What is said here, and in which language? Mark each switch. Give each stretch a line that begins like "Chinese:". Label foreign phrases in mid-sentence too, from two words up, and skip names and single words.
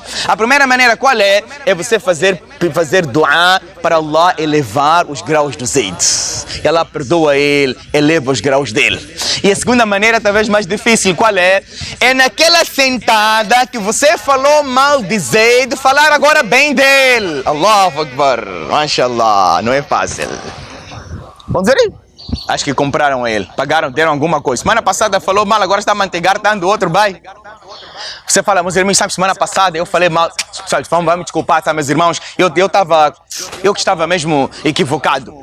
Portuguese: A primeira maneira qual é? É você fazer dua para Allah elevar os graus do Zaid. Allah perdoa ele, eleva os graus dele. E a segunda maneira, talvez mais difícil, qual é? É naquela sentada que você falou mal de Zaid, falar agora bem dele.
Arabic: الله أكبر، ما شاء الله,
Portuguese: não é fácil. Vamos dizer aí? Acho que compraram ele, pagaram, deram alguma coisa. Semana passada falou mal, agora está a mantegar, tá dando outro, vai. Você fala, meus irmãos, sabe, semana passada eu falei mal, sabe, vamos me desculpar, tá, meus irmãos, eu que estava mesmo equivocado.